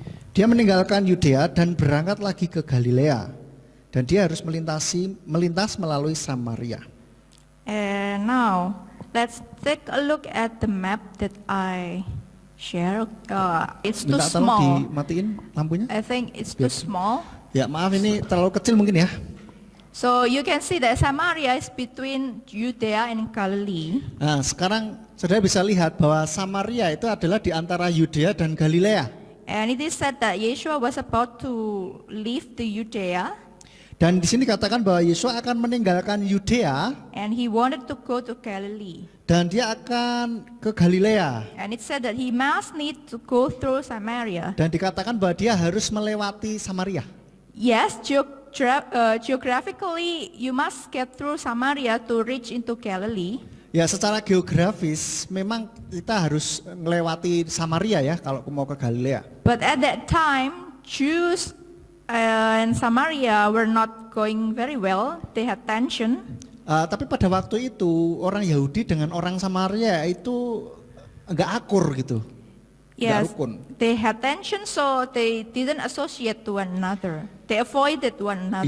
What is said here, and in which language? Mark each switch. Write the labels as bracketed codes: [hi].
[id] Dia meninggalkan Yudea dan berangkat lagi ke Galilea. Dan dia harus melintas melalui Samaria. [en] And now let's take a look at the map that I share. It's too [id] Minta tolong [en] small. [id] dimatiin lampunya. [en] I think it's too small. [id] Ya maaf ini terlalu kecil mungkin ya. [en] So you can see that Samaria is between Judea and Galilee. [id] Nah, sekarang saudara bisa lihat bahwa Samaria itu adalah di antara Yudea dan Galilea. [en] And it is said that Yeshua was about to leave the Judea [id] Dan di sini katakan bahwa Yesus akan meninggalkan Yudea [en] and he wanted to go to Galilee. [id] dan dia akan ke Galilea. [en] And it said that he must need to go through Samaria. [id] Dan dikatakan bahwa dia harus melewati Samaria. [en] Yes, geographically you must get through Samaria to reach into Galilee. [id] Ya, secara geografis memang kita harus melewati Samaria ya kalau mau ke Galilea. [en] But at that time, Jews and Samaria were not going very well. They had tension. [id] Tapi pada waktu itu orang Yahudi dengan orang Samaria itu enggak akur gitu. Enggak [en] Yes, [id] rukun. [en] they had tension, so they didn't associate to one another. They avoided one another.